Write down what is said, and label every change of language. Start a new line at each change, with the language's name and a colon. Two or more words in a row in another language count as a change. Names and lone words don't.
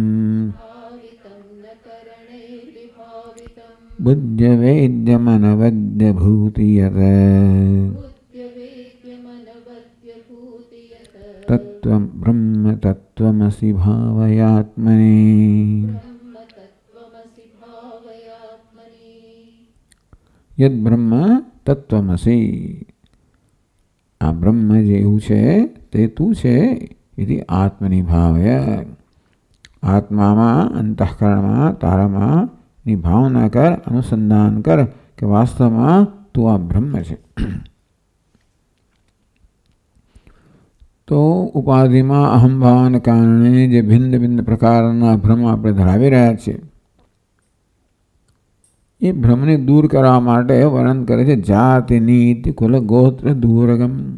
Sanskrit: बुद्ध्यवेद्यमनवद्यभूति यत् तत्त्वं ब्रह्म तत्त्वमसि भावयात्मनि यद्ब्रह्म तत्त्वमसि.
Gujarati: આ બ્રહ્મ જેવું છે તે તું છે
Sanskrit: इति आत्मनि भावय.
Gujarati: આત્મામાં અંતઃકરણમાં તારામાં ની ભાવના કર, અનુસંધાન કર કે વાસ્તવમાં તું આ બ્રહ્મ છે. તો ઉપાધિમાં અહંભાવને કારણે જે ભિન્ન ભિન્ન પ્રકારના ભ્રમ આપણે ધરાવી રહ્યા છીએ એ ભ્રમને દૂર કરવા માટે વર્ણન કરે છે
Sanskrit: જાતિ નીતિ કુલ ગોત્ર દૂરગમ.